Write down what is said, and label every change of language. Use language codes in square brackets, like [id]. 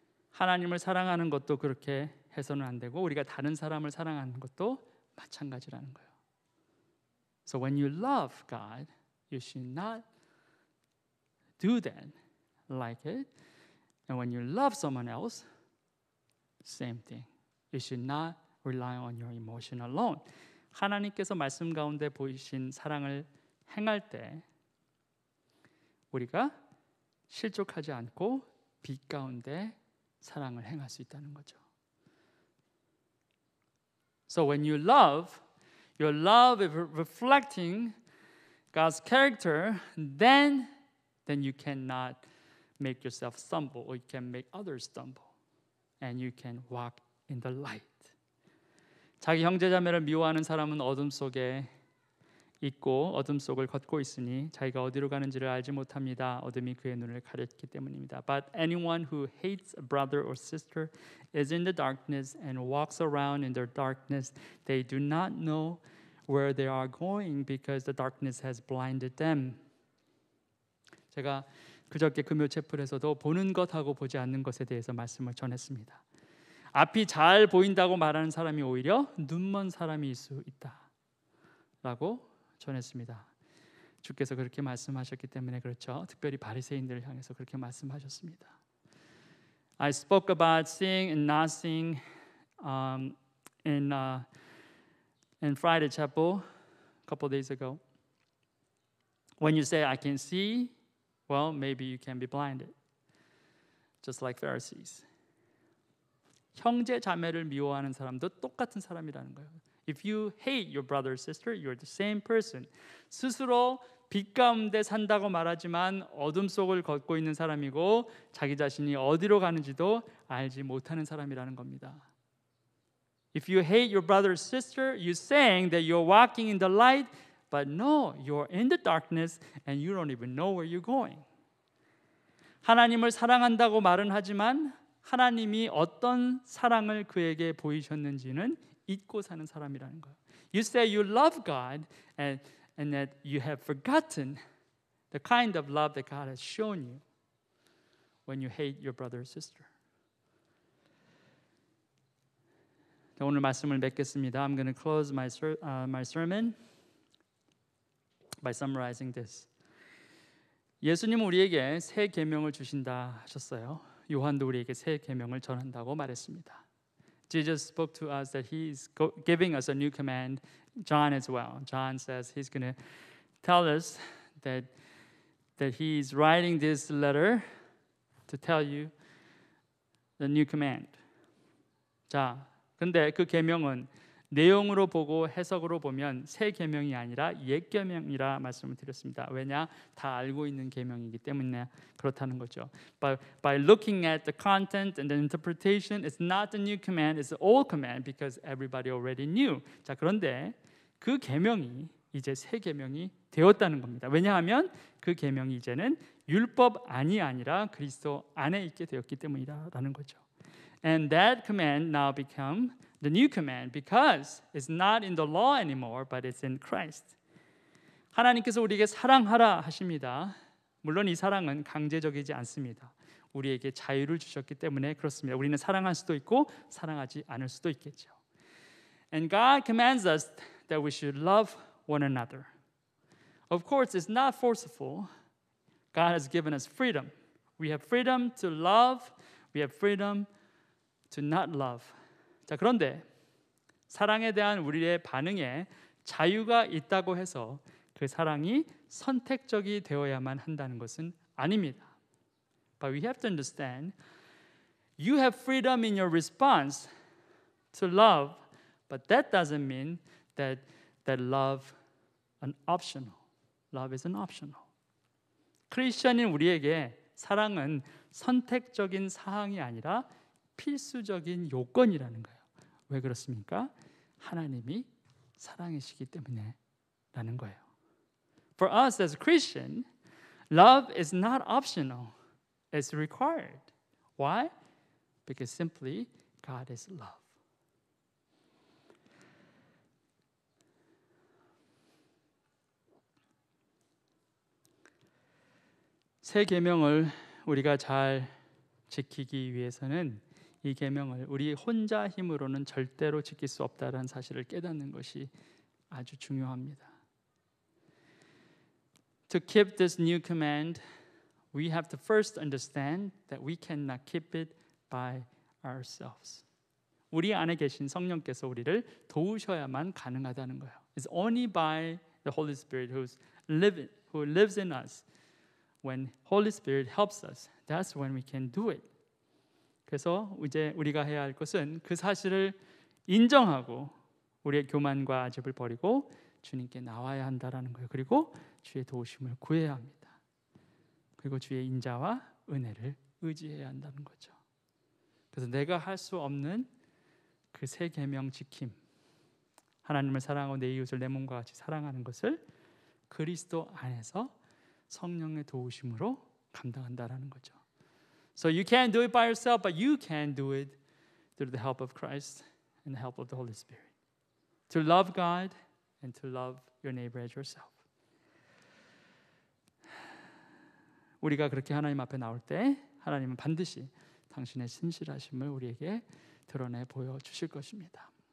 [ko] 하나님을 사랑하는 것도 그렇게 해서는 안 되고 우리가 다른 사람을 사랑하는 것도 마찬가지라는 거예요. [en] So when you love God, you should not do that like it. And when you love someone else, same thing. You should not rely on your emotion alone. [ko] 하나님께서 말씀 가운데 보이신 사랑을 행할 때 우리가 실족하지 않고 빛 가운데 사랑을 행할 수 있다는 거죠. [en] So when you love, your love is reflecting God's character, then you cannot make yourself stumble, or you can make others stumble, and you can walk in the light. [ko] 자기 형제자매를 미워하는 사람은 어둠 속에 있고 어둠 속을 걷고 있으니 자기가 어디로 가는지를 알지 못합니다. 어둠이 그의 눈을 가렸기 때문입니다. [en] But anyone who hates a brother or sister is in the darkness and walks around in their darkness. They do not know where they are going because the darkness has blinded them. [ko] 제가 그저께 금요 채플에서도 보는 것하고 보지 않는 것에 대해서 말씀을 전했습니다. 앞이 잘 보인다고 말하는 사람이 오히려 눈먼 사람일 수 있다라고 전했습니다. 주께서 그렇게 말씀하셨기 때문에 그렇죠. 특별히 바리새인들을 향해서 그렇게 말씀하셨습니다. [en] I spoke about seeing and not seeing in Friday Chapel a couple days ago. When you say I can see, well, maybe you can be blinded, just like Pharisees. [ko] 형제 자매를 미워하는 사람도 똑같은 사람이라는 거예요. [en] If you hate your brother or sister, you're the same person. [ko] 스스로 빛 가운데 산다고 말하지만 어둠 속을 걷고 있는 사람이고 자기 자신이 어디로 가는지도 알지 못하는 사람이라는 겁니다. [en] If you hate your brother or sister, you're saying that you're walking in the light, but no, you're in the darkness and you don't even know where you're going. [ko] 하나님을 사랑한다고 말은 하지만 하나님이 어떤 사랑을 그에게 보이셨는지는 잊고 사는 사람이라는 거예요. [en] You say you love God and that you have forgotten the kind of love that God has shown you when you hate your brother or sister. [ko] 오늘 말씀을 맺겠습니다. [en] I'm going to close my sermon by summarizing this. [ko] 예수님은 우리에게 새 계명을 주신다 하셨어요. 요한도 우리에게 새 계명을 전한다고 말했습니다. [en] Jesus spoke to us that he is giving us a new command. John as well. John says he's going to tell us that he is writing this letter to tell you the new command. [ko] 자, 근데 그 계명은 내용으로 보고 해석으로 보면 새 계명이 아니라 옛 계명이라 말씀을 드렸습니다. 왜냐? 다 알고 있는 계명이기 때문에 그렇다는 거죠. [en] But by looking at the content and the interpretation, it's not the new command, it's the old command because everybody already knew. [ko] 자, 그런데 그 계명이 이제 새 계명이 되었다는 겁니다. 왜냐하면 그 계명이 이제는 율법 안이 아니라 그리스도 안에 있게 되었기 때문이라는 거죠. [en] And that command now become the new command because it's not in the law anymore, but it's in Christ. [ko] 하나님께서 우리에게 사랑하라 하십니다. 물론 이 사랑은 강제적이지 않습니다. 우리에게 자유를 주셨기 때문에 그렇습니다. 우리는 사랑할 수도 있고 사랑하지 않을 수도 있겠죠. [en] And God commands us that we should love one another. Of course, it's not forceful. God has given us freedom. We have freedom to love. We have freedom to not love. [ko] 자, 그런데 사랑에 대한 우리의 반응에 자유가 있다고 해서 그 사랑이 선택적이 되어야만 한다는 것은 아닙니다. [en] But we have to understand You have freedom in your response to love, but that doesn't mean that love an optional. Love is an optional. [ko] 크리스천인 우리에게 사랑은 선택적인 사항이 아니라 필수적인 요건이라는 거예요. 왜 그렇습니까? 하나님이 사랑이시기 때문에라는 거예요. [en] For us as Christian, love is not optional. It's required. Why? Because simply God is love. [ko] 새 계명을 우리가 잘 지키기 위해서는 이 계명을 우리 혼자 힘으로는 절대로 지킬 수 없다는 사실을 깨닫는 것이 아주 중요합니다. [en] To keep this new command, we have to first understand that we cannot keep it by ourselves. [ko] 우리 안에 계신 성령께서 우리를 도우셔야만 가능하다는 거예요. [en] It's only by the Holy Spirit who lives in us. When Holy Spirit helps us, that's when we can do it. [ko] 그래서 이제 우리가 해야 할 것은 그 사실을 인정하고 우리의 교만과 아집을 버리고 주님께 나와야 한다라는 거예요. 그리고 주의 도우심을 구해야 합니다. 그리고 주의 인자와 은혜를 의지해야 한다는 거죠. 그래서 내가 할 수 없는 그 새 계명 지킴, 하나님을 사랑하고 내 이웃을 내 몸과 같이 사랑하는 것을 그리스도 안에서 성령의 도우심으로 감당한다라는 거죠. [en] So you can't do it by yourself, but you can do it through the help of Christ and the help of the Holy Spirit. To love God and to love your neighbor as yourself. [ko] 우리가 그렇게 하나님 앞에 나올 때 하나님은 반드시 당신의 신실하심을 우리에게 드러내 보여주실 것입니다.